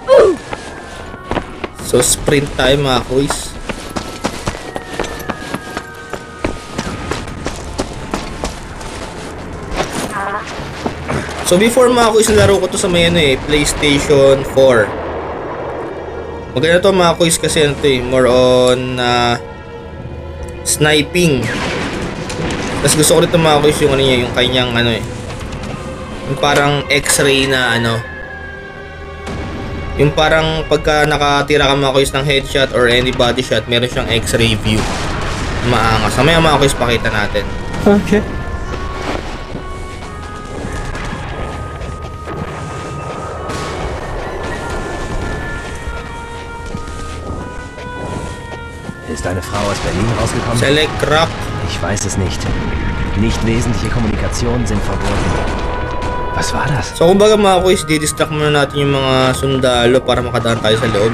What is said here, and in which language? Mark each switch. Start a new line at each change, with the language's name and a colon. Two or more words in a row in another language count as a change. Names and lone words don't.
Filipino: So sprint tayo mga kuys. So before mga kuys, laro ko to sa may PlayStation 4. Maganda to mga kuys kasi
English: more on sniping.
Filipino: Tapos gusto ko rin mga kuys yung yung kanyang yung parang X-ray na yung parang pagka nakatira ka mga kuys ng headshot
English: or any body shot,
Filipino: meron siyang
English: X-ray view.
Filipino: Maangas. Mamaya mga kuys pakita natin. Okay.
German: Ist eine Frau aus Berlin rausgekommen?
English: Select Crack.
German: Ich weiß es nicht. Nicht wesentliche Kommunikationen sind verboten. Was war das?
Filipino: So kumbaga mga kuys, didistract muna natin yung mga sundalo para makadaan tayo sa loob.